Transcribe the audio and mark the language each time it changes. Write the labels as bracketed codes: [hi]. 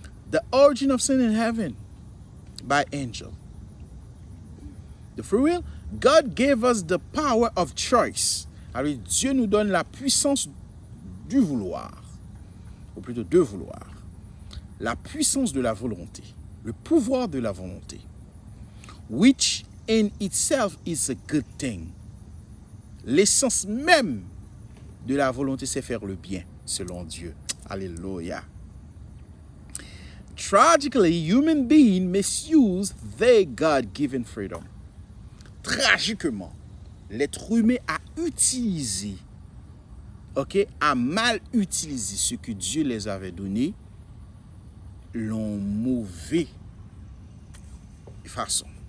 [en] The origin of sin in heaven by angel. The free will, God gave us the power of choice. [fr] Alors, Dieu nous donne la puissance du vouloir, ou plutôt de vouloir. La puissance de la volonté, le pouvoir de la volonté, [en] which in itself is a good thing. [fr] L'essence même de la volonté, c'est faire le bien, selon Dieu. Alléluia. [en] Tragically, human beings misuse their God-given freedom. [fr] Tragiquement, l'être humain a utilisé, a mal utilisé ce que Dieu les avait donné, l'ont mauvais façon.